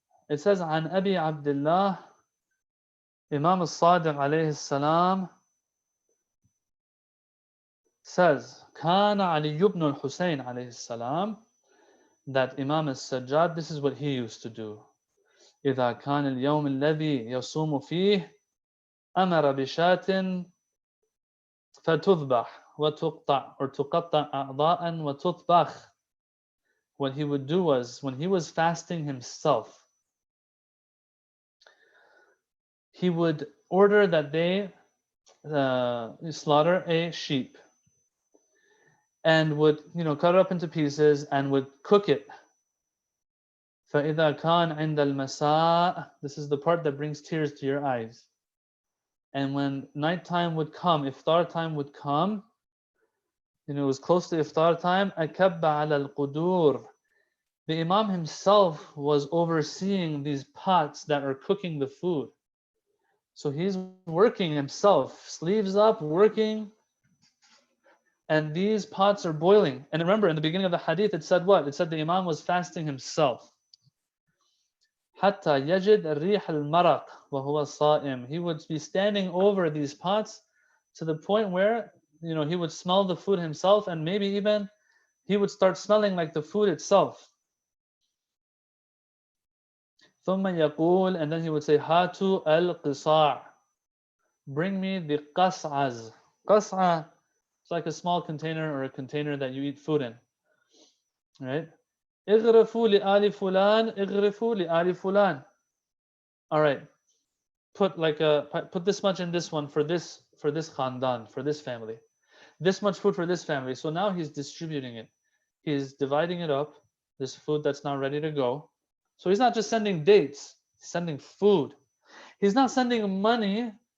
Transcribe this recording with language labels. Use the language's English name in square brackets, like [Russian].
[English] It says [Arabic] عن أبي عبد الله [English] Imam as-Sadiq alayhi salam says [Arabic] كان علي [English] ibn al-Husayn alayhi salam, that Imam as-Sajjad, this is what he used to do. [Arabic] إذا كان اليوم الذي يصوم فيه أمر بشاة فتذبح وتقطع or تقطع أعضاء وتطبخ. [English] What he would do was, when he was fasting himself, he would order that they slaughter a sheep and would cut it up into pieces and would cook it. [Arabic] فإذا كان عند المساء, [English] this is the part that brings tears to your eyes. And when nighttime would come, iftar time would come, it was close to iftar time, [Arabic] أكب على القدور. [English] The Imam himself was overseeing these pots that are cooking the food. So he's working himself, sleeves up, working, and these pots are boiling. And remember, in the beginning of the hadith, it said what? It said the Imam was fasting himself. [Arabic] حتى يجد الريح المرق وهو صائم. [English] He would be standing over these pots to the point where he would smell the food himself, and maybe even he would start smelling like the food itself. [Arabic] ثم يقول, [English] and then he would say, [Arabic] هاتوا القصاع. [English] Bring me the qas'as. Qas'a, it's like a small container or a container that you eat food in. Right? [Arabic] اغرفوا لآل فلان اغرفوا لآل فلان. [English] All right. Put this much in this one for this khandan, for this family. This much food for this family. So now he's distributing it. He's dividing it up, this food that's not ready to go. So he's not just sending dates, he's sending food. He's not sending money.